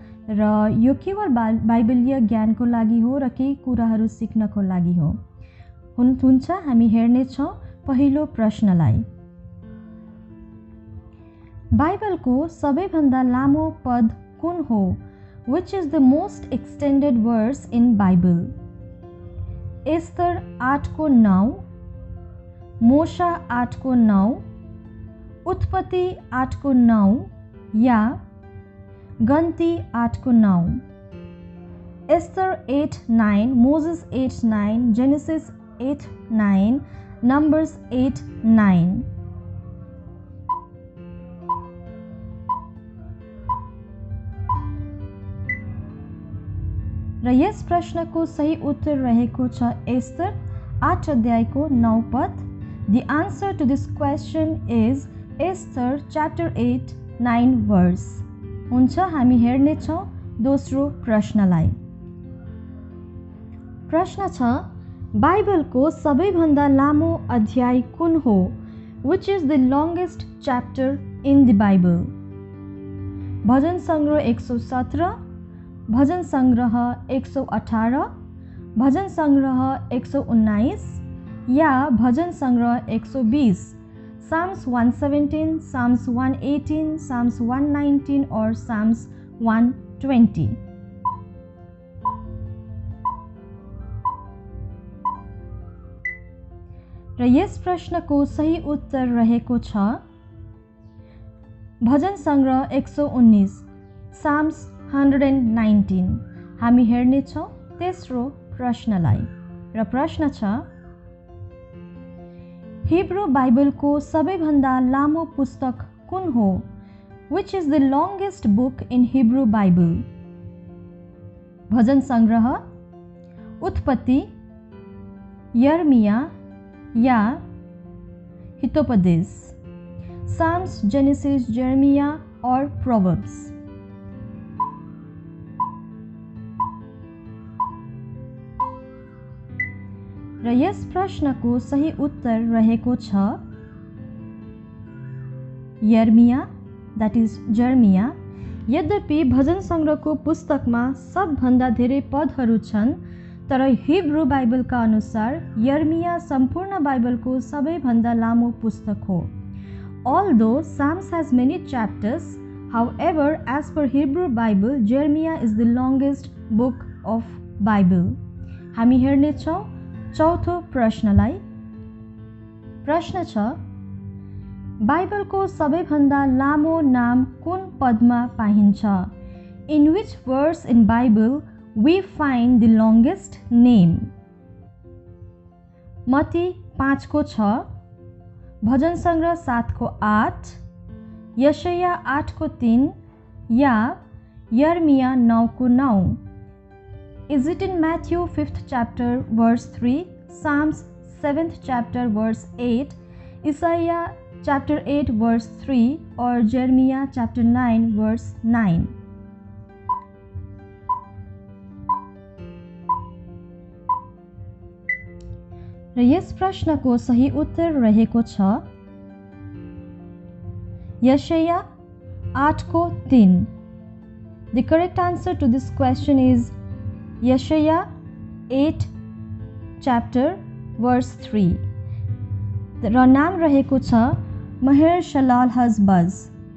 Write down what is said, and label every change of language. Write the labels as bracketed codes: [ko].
[ne] र यो केवल बाइबलीय ज्ञानको लागि हो र केही कुराहरू सिक्नको लागि हो। हुन्छ, हामी हेर्नेछौँ पहिलो प्रश्नलाई। बाइबलको सबैभन्दा लामो पद कुन हो? [en] Which is the most extended verse in Bible? [ne] Esther 8 को 9, मोशा 8 को 9, उत्पत्ति 8 को 9 या गन्ती 8 को 9? [en] Esther 8:9, Moses 8:9, Genesis 8:9, Numbers 8:9। [ne] र यस प्रश्नको सही उत्तर रहेको छ एस्तर 8 अध्यायको 9 पद। [en] The answer to this question is Esther chapter 8:9 verse। [ne] हुन्छ, हामी हेर्नेछौँ दोस्रो प्रश्नलाई। प्रश्न छ, बाइबलको सबैभन्दा लामो अध्याय कुन हो? [en] Which is the longest chapter in the Bible? [ne] भजन सङ्ग्रह 117, भजन सङ्ग्रह 118, भजन सङ्ग्रह 119 या भजन सङ्ग्रह 120? [en] Psalms 117, Psalms 118, Psalms 119 or Psalms 120? [ne] र यस प्रश्नको सही उत्तर रहेको छ भजन सङ्ग्रह 119, Psalms 119। हामी हेर्नेछौँ तेस्रो प्रश्नलाई। र प्रश्न छ, हिब्रू बाइबलको सबैभन्दा लामो पुस्तक कुन हो? [en] Which is the longest book in Hebrew Bible? [ne] भजन सङ्ग्रह, उत्पत्ति, यर्मिया या Hitopadesha? [en] Psalms, Genesis, Jeremiah or Proverbs? [ne] र यस प्रश्नको सही उत्तर रहेको छ यर्मिया, [en] That is Jeremiah. [ne] यद्यपि भजन सङ्ग्रहको पुस्तकमा सबभन्दा धेरै पदहरू छन्, तर हिब्रू बाइबलका अनुसार यर्मिया सम्पूर्ण बाइबलको सबैभन्दा लामो पुस्तक हो। [en] Although Psalms has many chapters, however, as per Hebrew Bible, Jeremiah is the longest book of Bible। [ne] हामी हेर्नेछौँ चौथो प्रश्नलाई। प्रश्न छ, बाइबलको सबैभन्दा लामो नाम कुन पदमा पाइन्छ? [en] In which verse in Bible we find the longest name? [ne] Matthew 5 को 6, भजन सङ्ग्रह 7 को 8, यशाया 8 को 3 या यर्मिया 9 को 9? [en] Is it in Matthew 5th chapter verse 3, Psalms 7th chapter verse 8, Isaiah chapter 8 verse 3 or Jeremiah chapter 9 verse 9? [ne] र यस प्रश्नको सही उत्तर रहेको छ यशाया 8:3. [en] The correct answer to this question is Yeshaya 8 chapter verse 3. [ne] र नाम रहेको छ Maher-shalal-hash-baz.